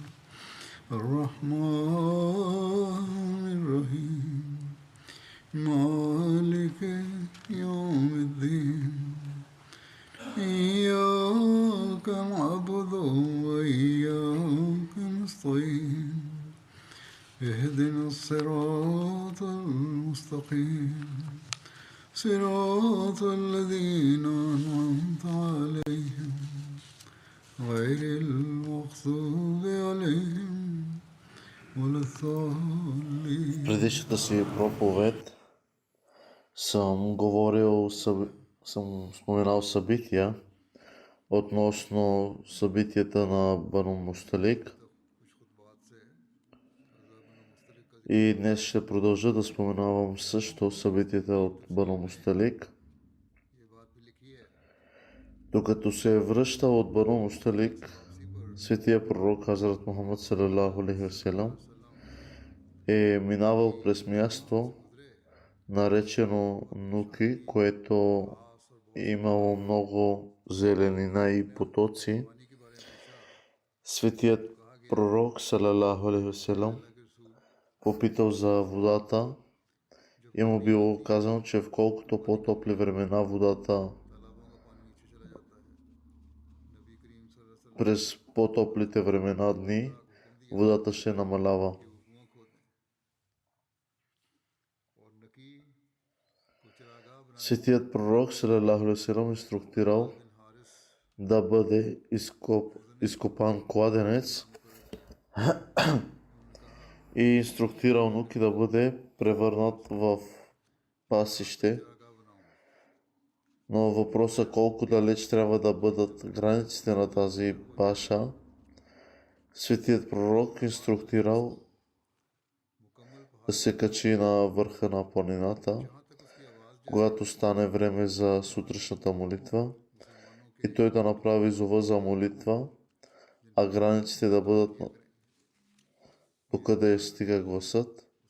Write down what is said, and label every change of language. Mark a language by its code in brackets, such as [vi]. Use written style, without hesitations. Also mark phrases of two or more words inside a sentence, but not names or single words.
[ar] الرحمن الرحيم مالك يوم الدين إياك نعبد وإياك نستعين اهدنا الصراط المستقيم صراط الذين أنعمت عليهم غير المغضوب عليهم ولا الضالين. [bg] Предишната си проповед съм споменал събития относно събитията на Бану Мусталик. И днес ще продължа да споменавам също събитията от Бану Мусталик. Докато се е връщал от Бану Мусталик, светия пророк Хазрат Мухаммад [ar] صلى الله عليه وسلم [bg] е минавал през място, наречено Нуки, което имало много зеленина и потоци. Светият пророк [ar] صلى الله عليه وسلم [bg] попитал за водата и му било казано, че в колкото по-топли времена водата през по-топлите времена дни водата ще намалява. Светият пророк [ar] صلى الله عليه وسلم [bg] инструктирал да бъде изкопан кладенец и инструктирал Нуки да бъде превърнат в пасище. Но въпросът колко далеч трябва да бъдат границите на тази паша, светият пророк инструктирал да се качи на върха на планината, когато стане време за сутрешната молитва, и той да направи зова за молитва, а границите да бъдат докъде стига гласът.